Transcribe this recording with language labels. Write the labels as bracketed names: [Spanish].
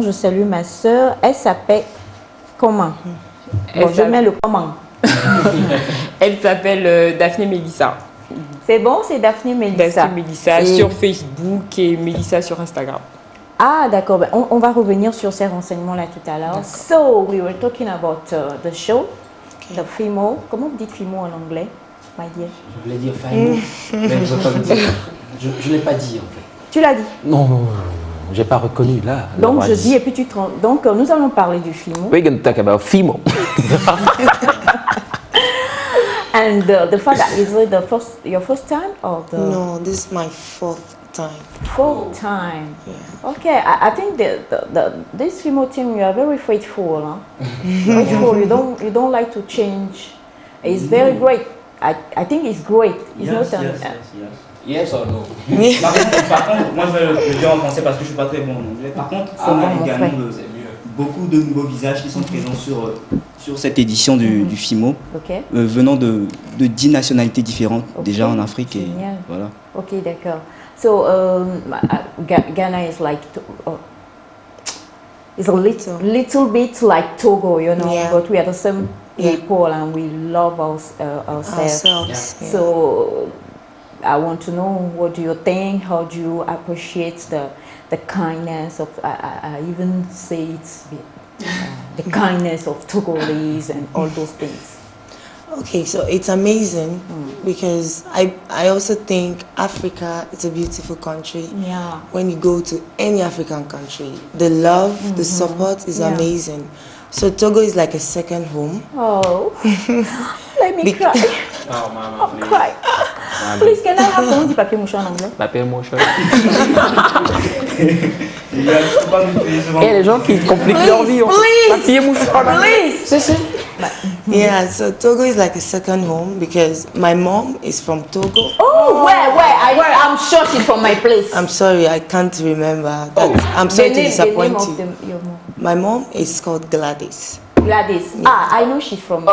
[French] Je salue ma sœur. Elle s'appelle comment? Je mets le comment. Elle s'appelle Daphné Mélissa. C'est bon, c'est Daphné Mélissa. Daphné Mélissa sur Facebook et Mélissa sur Instagram. Ah, d'accord. Ben, on va revenir sur ces renseignements-là tout à l'heure. [English] So, we were talking about the show, the FIMO. [French] Comment vous dites FIMO en anglais, [English] my dear? [French] Je voulais dire FIMO, mais je ne veux pas le dire. Je ne l'ai pas dit, en fait. Tu l'as dit? Non, j'ai pas reconnu là. Donc, je dis et puis tu te rends. Donc, nous allons parler du FIMO. [English] We're going to talk about FIMO. And the fact that is it your first time or the... No, this is my 4th time. 4th time. Yeah. Okay, I think this FIMO team, you are very faithful, huh? Faithful. You don't like to change. It's very great. I think it's great. It's Yes, not yes or no? [French] Par contre, moi je vais le dire en français parce que je ne suis pas très bon en anglais. Par contre, on a également beaucoup de nouveaux visages qui sont présents sur cette édition du FIMO, [English] Okay. [French] venant de 10 nationalités différentes, déjà en Afrique. Et Génial. voilà. Ok, d'accord. [English] So, Ghana is like, it's a little bit like Togo, you know, Yeah. but we are the same people and we love ourselves. Yeah. So, I want to know, what do you think? How do you appreciate the kindness of, I even say it's the kindness of Togolese and all those things. Okay, so it's amazing because I also think Africa is a beautiful country. Yeah. When you go to any African country, the love, the support is amazing. So Togo is like a second home. Oh, let me cry. Oh, Mama, I'm crying. Please, can I have, [French] comment on dit papier mouchoir en anglais? Papier mouchoir. Il y a pas d'utiliser souvent. Il y a des gens qui compliquent leur vie. Papier mouchoir. [English] Please. Yeah, so Togo is like a second home because my mom is from Togo. Oh, where? I'm sure she's from my place. I'm sorry, I can't remember. I'm sorry to disappoint you. Your mom. My mom is called Gladys. Gladys. Ah, I know she's from my